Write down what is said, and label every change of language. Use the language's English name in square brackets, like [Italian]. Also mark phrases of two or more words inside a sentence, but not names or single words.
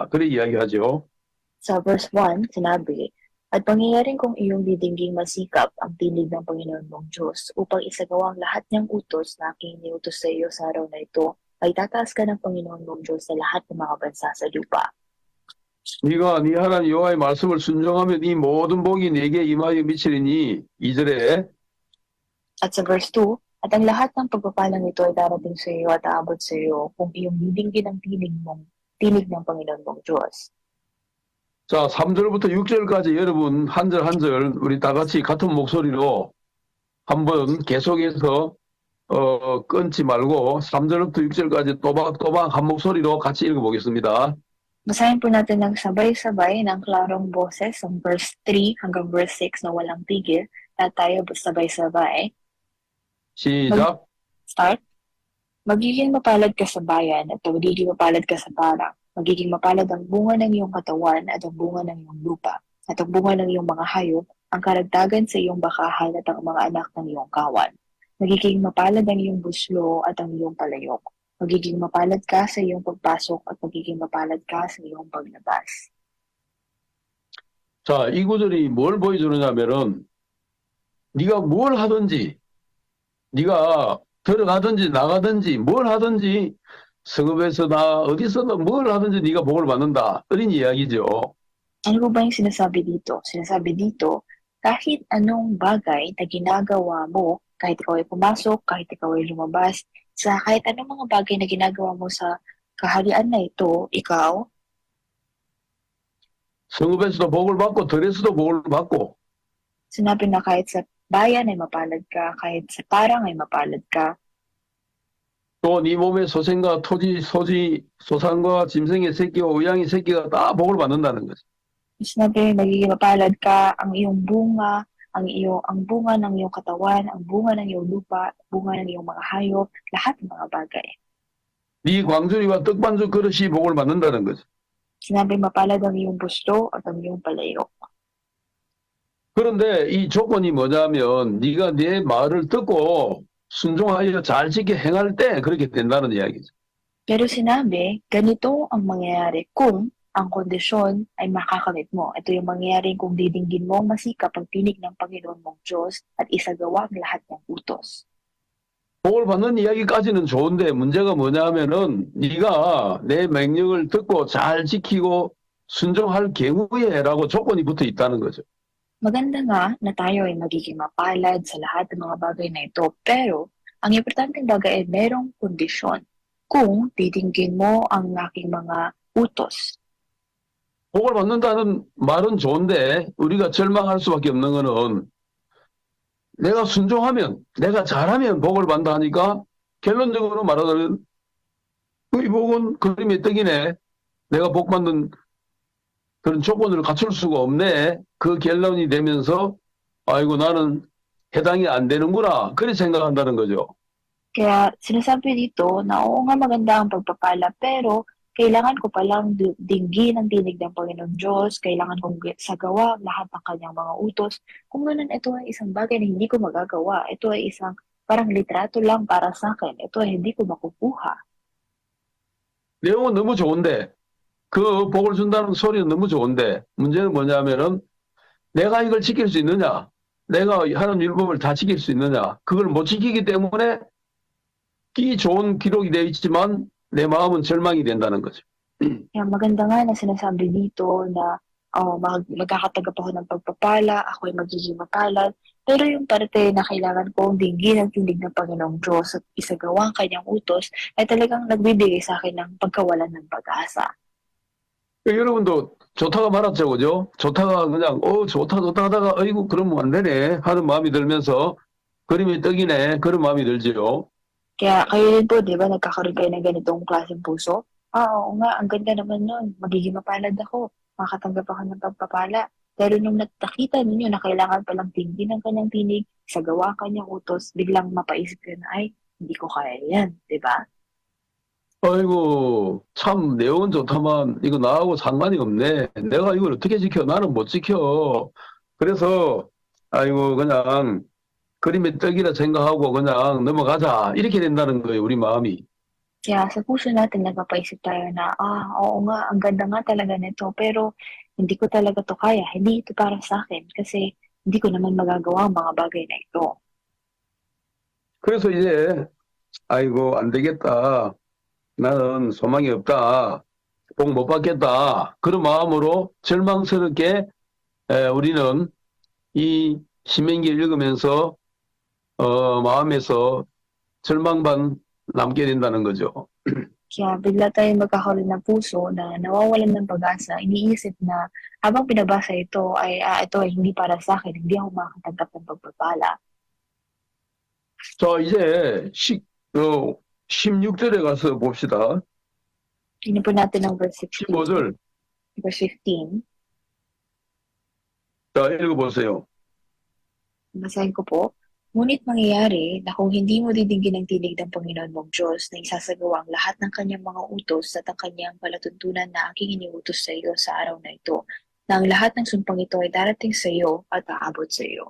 [Korean] 그래 이야기하죠. [Filipino] Sa verse 1, sinabi, "At pangyayaring kung iyong didingging masikap ang tinig ng Panginoon mong Diyos upang isagawa ang lahat niyang utos na aking iniutos sa iyo sa araw na ito, ay tataas ka ng Panginoon mong Diyos sa lahat ng mga bansa sa lupa." [Korean] 네가 네 하나님 여호와의 말씀을 순종하면 이 모든 복이 네게 임하여 미치리니 2절에 [Filipino] At sa verse 2, "At ang lahat ng pagpapalang ito ay darating sa iyo at aabot sa iyo kung iyong didinggin ang tinig ng Panginoon mong Diyos." [Korean] 자, 3절부터 6절까지 여러분 한 절 한 절 우리 다 같이 같은 목소리로 한번 계속해서 끊지 말고 3절부터 6절까지 또박또박 한 목소리로 같이 읽어보겠습니다. [Filipino] Basahin po natin ng sabay-sabay ng klarong boses ang verse 3 hanggang verse 6 na walang tigil at tayo sabay-sabay. [Korean] 시작. [Filipino] Start. Magiging mapalad ka sa bayan at magiging mapalad ka sa parang. Magiging mapalad ang bunga ng iyong katawan at ang bunga ng iyong lupa at ang bunga ng iyong mga hayop, ang karagdagan sa iyong bakahan at ang mga anak ng iyong kawan. Magiging mapalad ang iyong buslo at ang iyong palayok. Magiging mapalad ka sa iyong pagpasok at magiging mapalad ka sa iyong paglabas. [Korean] 자, 이 구절이 뭘 보여주느냐면은 네가 뭘 하든지 네가 들어가든지 나가든지 뭘 하든지 성읍에서나 어디서든 뭘 하든지 네가 복을 받는다. 이런 이야기죠. [Filipino] Ano po ba yung sinasabi dito? Sinasabi dito, kahit anong bagay na ginagawa mo, kahit ikaw ay pumasok, kahit ikaw ay lumabas, sa kahit anong mga bagay na ginagawa mo sa kaharian na ito, ikaw, [Korean] 성읍에서도 복을 받고 들에서도 복을 받고 [Filipino] sinabi na kahit sa bayan ay mapalad ka, kahit sa parang ay mapalad ka, [Korean] 또 네 몸의 소생과 소산과 짐승의 새끼와 우양의 새끼가 다 복을 받는다는 거죠. [Filipino] sinabi magiging mapalad ka, ang iyong bunga, ang bunga ng iyong katawan, ang bunga ng iyong lupa, bunga ng iyong mga hayop, lahat ng mga bagay. [Korean] 네 광주리와 떡반죽 그릇이 복을 받는다는 거죠. [Filipino] Sinabi mapalad ang iyong busto at ang iyong palayok. [Korean] 그런데 이 조건이 뭐냐면 네가 내 말을 듣고 순종하여 잘 지켜 행할 때 그렇게 된다는 이야기죠. [Filipino] Pero sinabi, ganito ang mangyayari kung ang kondisyon ay makakamit mo. Ito yung mangyayari kung didinggin mo masikap ang tinig ng Panginoon mong Diyos at isagawa ang lahat ng utos. [Korean] 복을 받는 이야기까지는 좋은데 문제가 뭐냐면은 네가 내 명령을 듣고 잘 지키고 순종할 경우에라고 조건이 붙어 있다는 거죠. [Filipino] Maganda nga na tayo ay magiging mapalad sa lahat ng mga bagay na ito, pero ang importanteng bagay ay merong kondisyon kung didinggin mo ang aking mga utos. [Korean] 복을 받는다는 말은 좋은데 우리가 절망할 수밖에 없는 거는 내가 순종하면 내가 잘하면 복을 받는다 하니까 결론적으로 말하자면 이 복은 그림의 떡이네. 내가 복 받는 그런 조건을 갖출 수가 없네. 그 결론이 되면서 아이고 나는 해당이 안 되는구나. 그렇게 생각한다는 거죠. [Filipino] Kaya sinasabi dito na oo nga maganda ang pagpapala, pero kailangan ko palang dinggin ang tinig ng Panginoong Diyos, kailangan kong sagawa ang lahat ng kanyang mga utos. Kung ganun, ito ay isang bagay na hindi ko magagawa. Ito ay isang parang litrato lang para sa akin. Ito ay hindi ko makukuha. [Korean] 내용은 너무 좋은데, 그 복을 준다는 소리는 너무 좋은데, 문제는 뭐냐면은, 내가 이걸 지킬 수 있느냐? 내가 하는 율법을 다 지킬 수 있느냐? 그걸 못 지키기 때문에 이 좋은 기록이 되어 있지만 내 마음은 절망이 된다는 거죠. [Filipino] Kaya maganda nga na sinasabi dito na magkakatanggap ako ng pagpapala, ako ay magiging mapalad. Pero yung parte na kailangan kong dinggin ang tinig ng Panginoong Diyos at isagawa ang kanyang utos ay talagang nagbibigay sa akin ng pagkawalan ng pag-asa. [Korean] 여러분도 좋다가 말았죠, 그죠? 좋다가 그냥, 좋다 하다가, 어이구, 그러면 안 되네. 하는 마음이 들면서, 그림이 떡이네. 그런 마음이 들지요. [Filipino] Kaya kayo rin po, di ba, nagkakaroon kayo ng ganitong klaseng puso? Oo nga, ang ganda naman nun. Magiging mapalad ako. Makatanggap ako ng pagpapala. Pero nung nakita ninyo na kailangan palang tingin ng kanyang tinig, sagawa ang kanyang utos, biglang mapaisip kayo na, ay, hindi ko kaya yan, di ba? [Korean] 아이고, 참, 내용은 좋다만, 이거 나하고 상관이 없네. 내가 이걸 어떻게 지켜? 나는 못 지켜. 그래서, 아이고, 그냥, 그림의 떡이라 생각하고 그냥 넘어가자. 이렇게 된다는 거예요, 우리 마음이. [Filipino] Kaya sa puso natin nagpapaisip tayo na, oo nga, ang ganda nga talaga nito, pero hindi ko talaga to kaya. Hindi ito para sa akin kasi hindi ko naman magagawa ang mga bagay na ito. [Korean] 그래서 이제, 아이고, 안 되겠다. 나는 소망이 없다. 복 못 받겠다. 그런 마음으로 절망스럽게 우리는 이 신명기를 읽으면서 마음에서 절망만 남게 된다는 거죠. [Filipino] Kaya bigla tayong magkakaroon ng puso na nawawalan ng pag-asa, iniisip na habang pinabasa ito ito ay hindi para sa akin, hindi ako makakatanggap ng pagpapala. [Korean] 자, 이제 16절에 가서 봅시다. [Filipino] Tingnan po natin ang verse 16. [Korean] 15절. [Filipino] Verse 15. [Korean] 자, 읽어보세요. [Filipino] Basahin ko po. Ngunit mangyayari na kung hindi mo didinggin ang tinig ng Panginoon mong Diyos na isasagawa ang lahat ng kanyang mga utos at ang kanyang palatuntunan na aking iniutos sa iyo sa araw na ito, na ang lahat ng sumpang ito ay darating sa iyo at aabot sa iyo.